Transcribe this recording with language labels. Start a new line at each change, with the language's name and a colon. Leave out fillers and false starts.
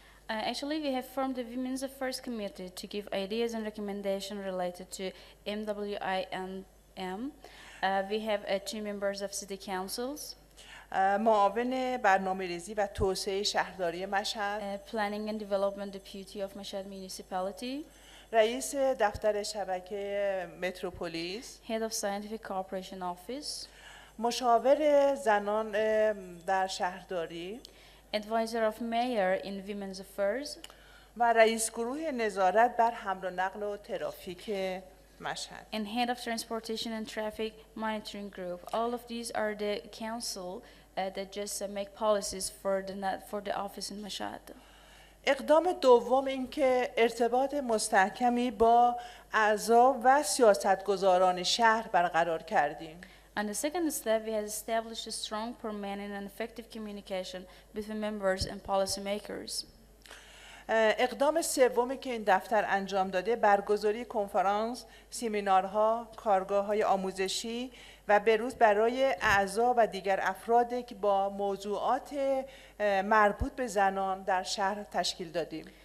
English: Actually, we have formed the Women's Affairs Committee to give ideas and recommendations related to MWINM. We have 2 members of city councils.
Persian: معاون برنامه‌ریزی و توسعه شهرداری مشهد.
English: Planning and Development Deputy of Mashhad Municipality.
Persian: رئیس دفتر شبکه متروپولیس.
English: Head of Scientific Cooperation Office.
Persian: مشاور زنان در شهرداری.
English: Advisor of Mayor in Women's Affairs.
Persian: و رئیس گروه نظارت بر حمل و نقل و ترافیک مشهد.
English: And Head of Transportation and Traffic Monitoring Group. All of these are the council that just make policies for the office in Mashhad.
Persian: اقدام دوم این که ارتباط مستحکمی با اعضا و سیاستگزاران شهر برقرار کردیم.
English: On the second step, we have established a strong, permanent, and effective communication between members and policymakers.
Persian: اقدام سومی که این دفتر انجام داده برگزاری کنفرانس، سمینارها، کارگاه‌های آموزشی و بروز برای اعضا و دیگر افرادی که با موضوعات مربوط به زنان در شهر تشکیل دادیم.